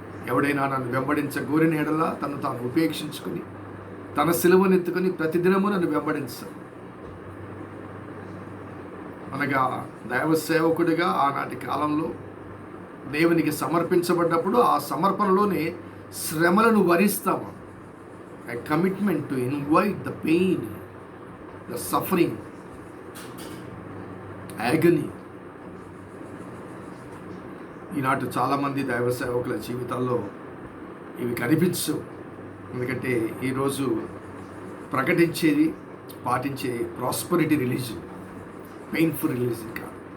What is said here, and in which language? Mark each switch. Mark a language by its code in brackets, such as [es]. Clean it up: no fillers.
[te] ఎవడైనా నన్ను వెంబడించగోరిన ఎడల తను తాను ఉపేక్షించుకుని తన సిలువనెత్తుకొని ప్రతిదినము నన్ను వెంబడించారు. అనగా దైవ సేవకుడిగా ఆనాటి కాలంలో దేవునికి సమర్పించబడ్డప్పుడు ఆ సమర్పణలోనే శ్రమలను వరిస్తాము. [en] a commitment to invite the pain, the suffering, agony. [te] ఈనాటి చాలామంది దైవ సేవకుల జీవితాల్లో ఇవి కనిపించవు. ఎందుకంటే ఈరోజు ప్రకటించేది, పాటించే ప్రాస్పరిటీ రిలీజన్, పెయిన్ఫుల్ రిలీజన్ కాదు.